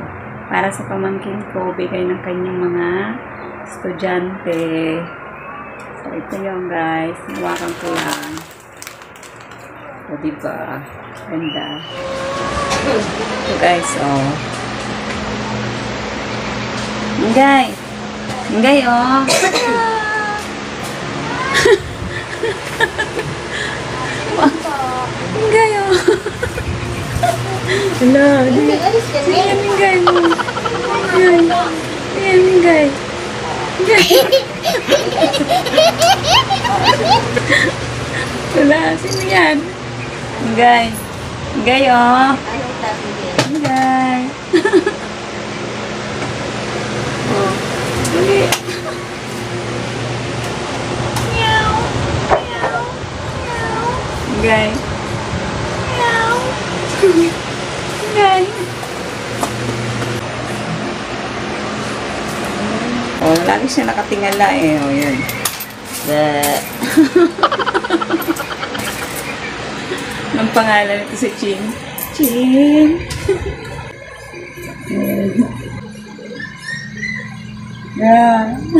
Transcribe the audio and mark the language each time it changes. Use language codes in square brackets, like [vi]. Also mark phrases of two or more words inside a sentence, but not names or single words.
[tl] Para sa pamangkin ko, bigay ng kanyang mga estudyante. So, ito yung, guys. Hawakan ko lang. O, diba? Ganda. So, guys, oh. Guys. Ngay, oh. Ngay, oh. Hala, ayan, Ngay mo. Ayan, Ngay. Hala, sino yan? Ngay. Ngay, oh. Ngay. Oh. Uli. Meow. Meow. Meow. Ngay. Meow. Ngay. Oh, lagi siya nakatingala eh. Oh, yun. Anong pangalan ito si Ching? Ching. Yeah.